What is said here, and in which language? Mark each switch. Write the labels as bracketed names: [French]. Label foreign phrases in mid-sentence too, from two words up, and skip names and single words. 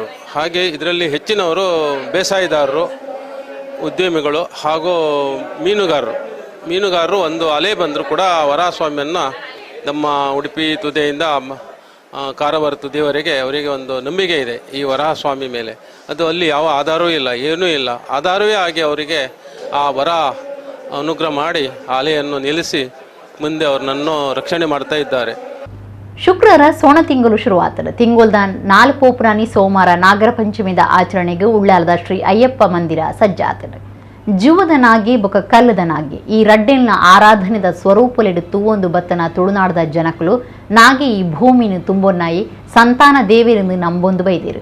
[Kannada] ಹಾಗೆ ಇದರಲ್ಲಿ ಹೆಚ್ಚಿನವರು ಬೇಸಾಯದಾರರು, ಉದ್ಯಮಿಗಳು ಹಾಗೂ ಮೀನುಗಾರರು ಒಂದು ಅಲೆ ಬಂದರೂ ಕೂಡ ವರಹಸ್ವಾಮಿಯನ್ನು ನಮ್ಮ ಉಡುಪಿ ತುದಿಯಿಂದ ಕಾರವಾರ ತುದಿಯವರೆಗೆ ಅವರಿಗೆ ಒಂದು ನಂಬಿಕೆ ಇದೆ ಈ ವರಹಸ್ವಾಮಿ ಮೇಲೆ. ಅದು ಅಲ್ಲಿ ಯಾವ ಆಧಾರವೂ ಇಲ್ಲ, ಏನೂ ಇಲ್ಲ. ಆಧಾರವೇ ಆಗಿ ಅವರಿಗೆ ಆ ವರ ಅನುಗ್ರಹ ಮಾಡಿ ಆ ಅಲೆಯನ್ನು ನಿಲ್ಲಿಸಿ ಮುಂದೆ ಅವ್ರನ್ನನ್ನು ರಕ್ಷಣೆ ಮಾಡ್ತಾ ಇದ್ದಾರೆ. [Tulu] ಶುಕ್ರವಾರ ಸೋಣ ತಿಂಗಳು ಶುರುವಾತದ ತಿಂಗೊಲ್ದ 4 ಪೋಪುರಾನಿ ಸೋಮವಾರ ನಾಗರ ಪಂಚಮಿದ ಆಚರಣೆಗೆ ಉಳ್ಳಾಲದ ಶ್ರೀ ಅಯ್ಯಪ್ಪ ಮಂದಿರ ಸಜ್ಜಾತದ. ಜೀವದ ನಾಗಿ ಬೊಕ ಕಲ್ಲದ ನಾಗಿ ಈ ರಡ್ಡೆಲ್ನ ಆರಾಧನೆದ ಸ್ವರೂಪಲೆಡುತ್ತು ಒಂದು ಬತ್ತನ ತುಳುನಾಡದ ಜನಕಲು ನಾಗಿ ಈ ಭೂಮಿನ ತುಂಬೊನ್ನಾಯಿ ಸಂತಾನ ದೇವಿರೆಂದು ನಂಬೊಂದು ಬೈದಿರು.